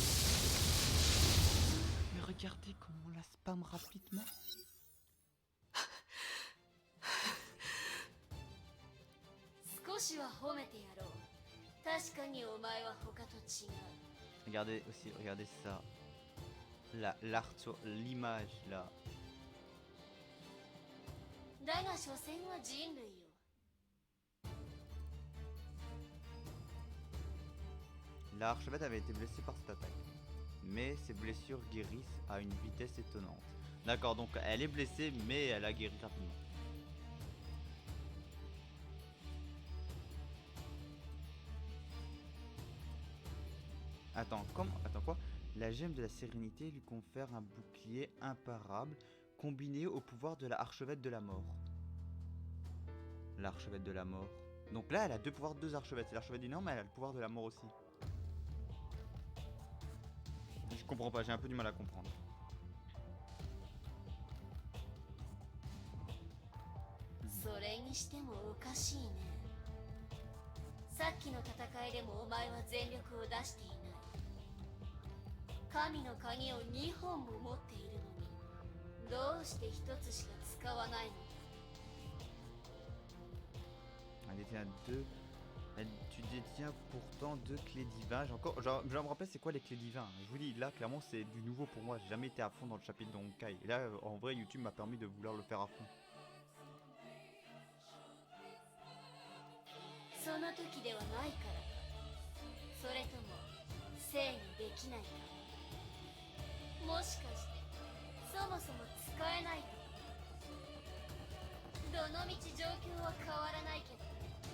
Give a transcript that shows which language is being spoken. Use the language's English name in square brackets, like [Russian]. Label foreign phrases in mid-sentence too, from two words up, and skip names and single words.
[French] Mais regardez comment on la spam rapidement. [Japanese] 少しは褒めてやろう。確かにお前は他と違う。 [French] Regardez aussi, regardez ça. L'image là. [Japanese] だが所詮は人類よ。 [French] L'archevêque avait été blessé par cette attaque. Mais ses blessures guérissent à une vitesse étonnante. D'accord, donc elle est blessée, mais elle a guéri rapidement. Attends, comment? Attends quoi? La gemme de la sérénité lui confère un bouclier imparable combiné au pouvoir de la archevêque de la mort. L'archevêque de la mort. Donc là, elle a deux pouvoirs de deux archevêques. C'est l'archevêque du Nord, mais elle a le pouvoir de la mort aussi. Je comprends pas, j'ai un peu du mal à comprendre. [Japanese] それにしてもおかしいね。さっきの戦いでもお前は全力を出していない。神の鍵を2本も持っているのに、どうして1つしか使わないのだ。 [French] détiens deux. Tu détiens pourtant deux clés divines. J'ai encore, genre, je me rappelle c'est quoi les clés divines. Je vous dis, là, clairement, c'est du nouveau pour moi. J'ai jamais été à fond dans le chapitre de Honkai. Et là, en vrai, YouTube m'a permis de vouloir le faire à fond. [Japanese] その時ではないからか、それとも制御できないか、もしかしてそもそも使えないとか。どのみち状況は変わらないけどね。